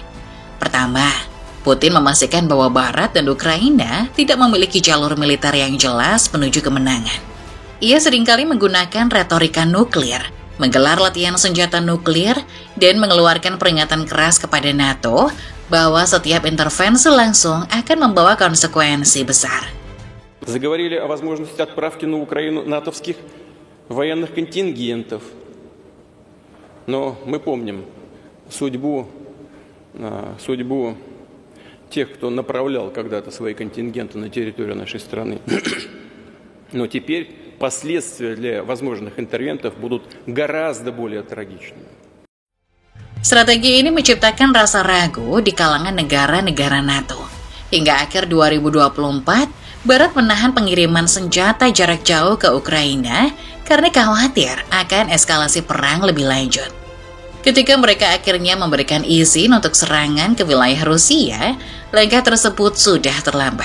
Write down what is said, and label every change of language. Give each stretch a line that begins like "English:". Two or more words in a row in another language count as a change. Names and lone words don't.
Indonesian: Pertama, Putin memastikan bahwa Barat dan Ukraina tidak memiliki jalur militer yang jelas menuju kemenangan. Ia seringkali menggunakan retorika nuklir, menggelar latihan senjata nuklir, dan mengeluarkan peringatan keras kepada NATO bahwa setiap intervensi langsung akan membawa konsekuensi besar.
Russian: Заговорили о возможности отправки на Украину натовских военных контингентов. Но мы помним судьбу тех, кто направлял когда-то свои контингенты на территорию нашей страны. Но теперь последствия для возможных интервентов будут гораздо более трагичными.
Indonesian: Strategi ini menciptakan rasa ragu di kalangan negara-negara NATO. Hingga akhir 2024, Barat menahan pengiriman senjata jarak jauh ke Ukraina karena khawatir akan eskalasi perang lebih lanjut. Ketika mereka akhirnya memberikan izin untuk serangan ke wilayah Rusia, langkah tersebut sudah terlambat.